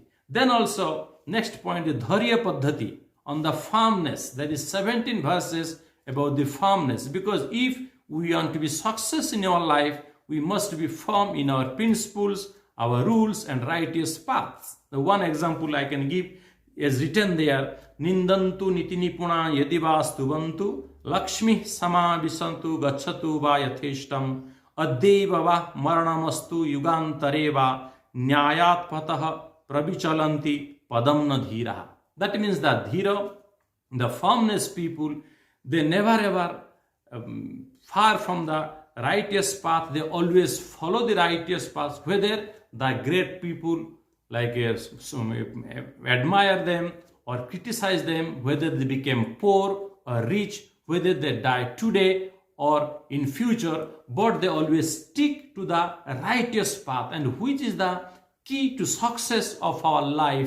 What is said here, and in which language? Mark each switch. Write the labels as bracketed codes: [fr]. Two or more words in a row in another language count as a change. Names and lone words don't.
[en] Then also, next point is Dharya Paddhati, on the firmness. That is 17 verses about the firmness. Because if we want to be success in our life, we must be firm in our principles, our rules and righteous paths. The one example I can give is written there, [sa] निन्दन्तु नीतिनिपुणा यदिवा स्तुवन्तु लक्ष्मी सम विशन्तु गच्छतु वा यथेष्टम् अद्यैव वा मरणमस्तु युगान्तरे वा न्यायात् पथः प्रविचलन्ति पदं न धीरा. [en] That means that dhira, the firmness people, they never ever far from the righteous path. They always follow the righteous path, whether the great people like admire them or criticize them, whether they became poor or rich, whether they die today or in future, but they always stick to the righteous path, and which is the key to success of our life.